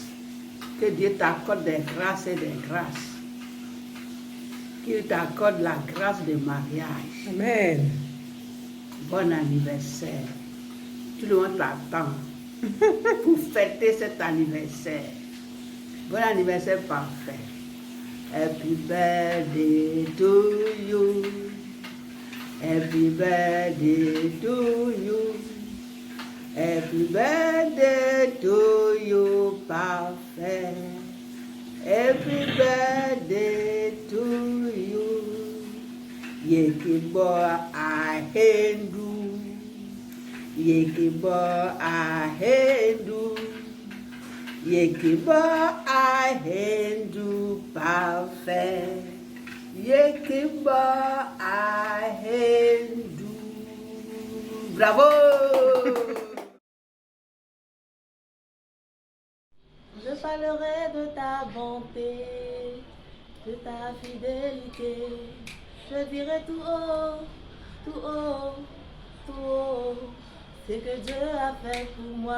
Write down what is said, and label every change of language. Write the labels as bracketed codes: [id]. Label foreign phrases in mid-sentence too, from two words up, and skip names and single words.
[fr] Que Dieu t'accorde des grâces et des grâces. Qu'il t'accorde la grâce de mariage. Amen. Bon anniversaire. Tout le monde t'attend pour fêter cet anniversaire. Bon anniversaire parfait. [en] Happy birthday to you. Happy birthday to you. Happy birthday to you, parfait. Happy birthday to you. Yekibo ahendu. Yekibo ahendu. Yekibo ahendu parfait. Yekibo ahendu. [fr] Bravo! Je parlerai de ta bonté, de ta fidélité. Je dirai tout haut, tout haut, tout haut, ce que Dieu a fait pour moi.